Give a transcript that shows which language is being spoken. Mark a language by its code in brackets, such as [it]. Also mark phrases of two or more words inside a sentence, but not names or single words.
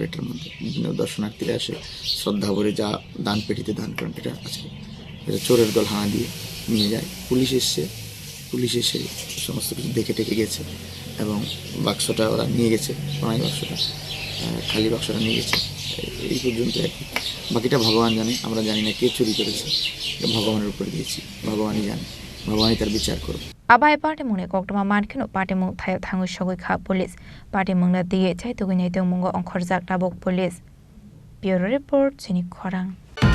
[bn] এটার মধ্যে বিভিন্ন দর্শনার্থীরা আসে শ্রদ্ধা ভরে যা দান পেটিতে দান করেন এটা আছে এটা চোরের দল হানা দিয়ে নিয়ে যায় পুলিশ এসে সমস্ত কিছু দেখে টেকে গেছে এবং বাক্সটা ওরা নিয়ে গেছে প্রণামী বাক্সটা খালি বাক্সটা নিয়ে গেছে এই পর্যন্ত আর কি বাকিটা ভগবান জানে আমরা জানি না কে চুরি করেছে ভগবানের উপর দিয়েছি ভগবানই জানে ভগবানই তার বিচার করবে [trp] Abai party mungni koktoma mankino party mung Thaio thangu shogoi police party mungna diye chai tugui nei tong mungo Khokjakha police [en] Bureau report [trp] Chini Khorang